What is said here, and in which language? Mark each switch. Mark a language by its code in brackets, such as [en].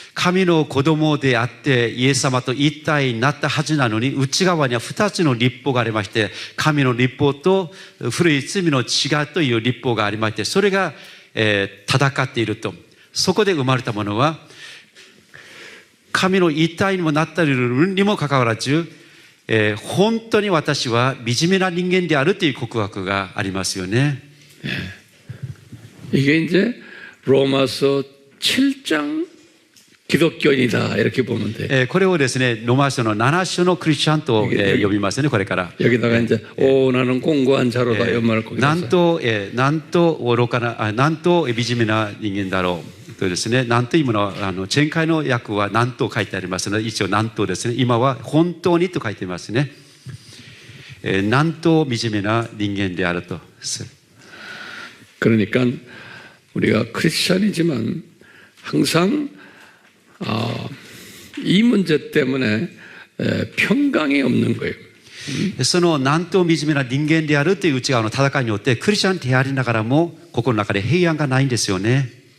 [ja] 神の子供であってイエス様と一体になったはずなのに内側には2つの律法がありまして、神の律法と古い罪の違いという律法がありまして、それが戦っていると。そこで生まれたものは神の一体にもなっているにもかかわらず、本当に私は惨めな人間であるという告白がありますよね。 [ko] 이게 이제 로마서 7장 기독교인이다 이렇게 보면 돼요. [ja] これをですね、ローマ書の7章のクリスチャンと呼びますね、これから。 [ko] 여기다가 이제 나는 공고한 자로다 이 말을 거기서 [ja] なんと愚かな、なんと惨めな人間だろうとですね、なんというものは前回の訳はなんと書いてありますので、一応なんとですね、今は本当にと書いていますね。なんと惨めな人間であると。 [ko] 그러니까 우리가 크리스찬이지만 항상 이 문제 때문에 평강이 없는 거예요. [ja] そのなんと惨めな人間であるという内側の戦いによってクリスチャンでありながらも心の中で平安がないんですよね。